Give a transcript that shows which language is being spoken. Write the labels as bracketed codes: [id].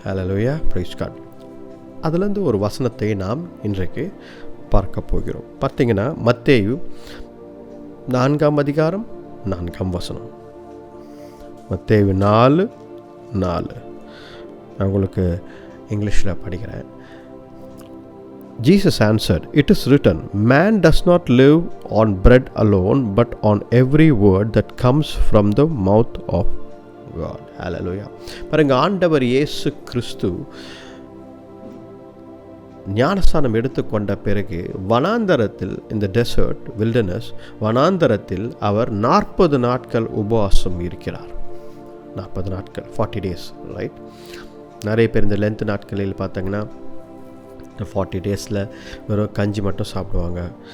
[ta] ஹல்லேலூயா, price God. அதுலேருந்து ஒரு வசனத்தை நாம் இன்றைக்கு பார்க்க போகிறோம். பார்த்தீங்கன்னா மத்தேயு 4ஆம் அதிகாரம், 4ஆம் வசனம். மத்தேயு 4:4 நான் உங்களுக்கு இங்கிலீஷில் படிக்கிறேன். [en] Jesus answered, "It is written, man does not live on bread alone, but on every word that comes from the mouth of God." Hallelujah. [ta] பாருங்க, ஆண்டவர் இயேசு கிறிஸ்து ஞானஸ்தானம் எடுத்துக்கொண்ட பிறகு வனாந்தரத்தில், இந்த டெசர்ட் வில்டர்னஸ் வனாந்தரத்தில் அவர் 40 நாட்கள் உபவாசம் இருக்கிறார். 40 நாட்கள், [en] 40 days, [ta] ரைட்? நிறைய பேர் இந்த லென்த் நாட்களில் பார்த்தீங்கன்னா 40 டேஸில் வெறும் கஞ்சி மட்டும் சாப்பிடுவாங்க.